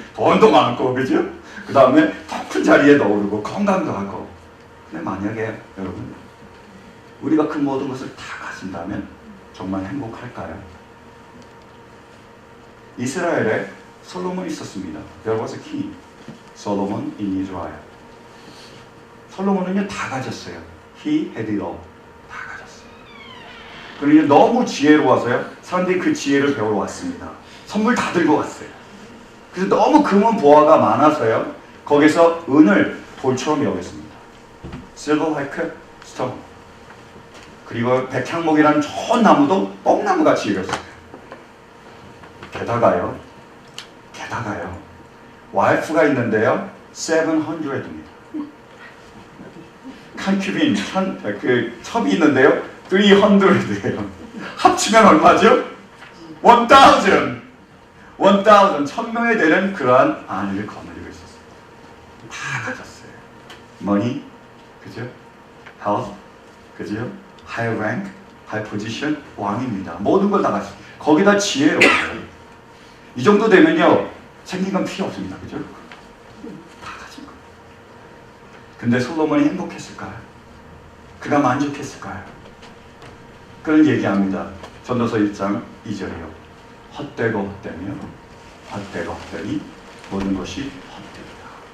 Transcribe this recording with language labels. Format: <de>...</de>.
<ko>돈도 많고, 그죠? 그 다음에 더 큰 자리에도 오르고 건강도 하고. 근데 만약에 여러분 우리가 그 모든 것을 다 가진다면 정말 행복할까요? 이스라엘에 솔로몬이 있었습니다.</ko> <en>There was a king, Solomon in Israel.</en> <ko>솔로몬은요 다 가졌어요.</ko> <en>He had it all.</en> <ko>다 가졌어요. 그러니 너무 지혜로워서요. 사람들이 그 지혜를 배우러 왔습니다. 선물 다 들고 왔어요. 그래서 너무 금은 보화가 많아서요. 거기서 은을 돌처럼 여겼습니다.</ko> <en>Silver like stone.</en> <ko>그리고 백향목이라는 좋은 나무도 뽕나무같이 여겼어요. 게다가요, 와이프가 있는데요, 700입니다. 칸큐빈, 그 첩이 있는데요, 300예요. 합치면 얼마죠? 1000. 1000명에 되는 그러한 아내를 거느리고 있었어요. 다 가졌어요. Money, 그죠? Health, 그죠?</ko> <en>High rank, high position, 왕입니다.</en> <ko>모든 걸 다 가졌어요. 거기다 지혜로워요. 이 정도 되면요, 생긴 건 필요 없습니다. 그죠? 다 가진 거예요. 근데 솔로몬이 행복했을까요? 그가 만족했을까요? 그런 얘기합니다. 전도서 1장 2절이요. 헛되고 헛되니 모든 것이 헛되다.</ko>